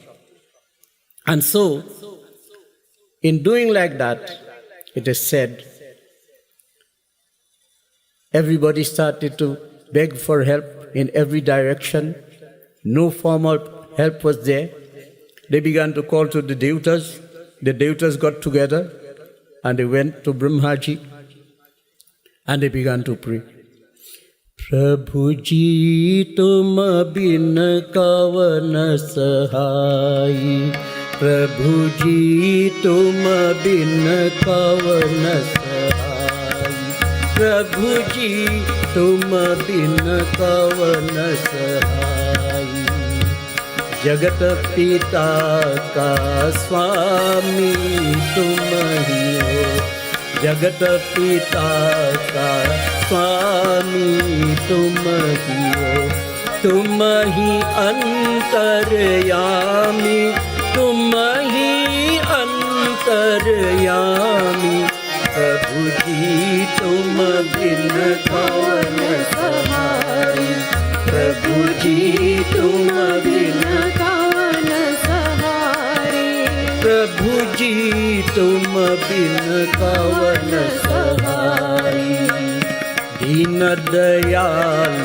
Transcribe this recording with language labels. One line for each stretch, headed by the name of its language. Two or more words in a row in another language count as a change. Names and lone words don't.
English: And so, in doing like that, it is said, everybody started to beg for help in every direction. No formal help was there. They began to call to the deities. The deities got together and they went to Brahmaji and they began to pray.
Hindi: प्रभुजी तुम बिन कवन सहाई, प्रभुजी तुम बिन कवन सहाई, प्रभुजी तुम बिन कवन सहाई, जगत पिता का स्वामी तुम ही हो, जगत पिता का स्वामी तुम ही हो, तुम ही अंतर्यामी, तुम ही अंतर्यामी प्रभु जी तुम बिन कौन सहारी प्रभु जी तुम बिन कवन सहारी प्रभु जी तुम बिन कवन सहारी दीन दयाल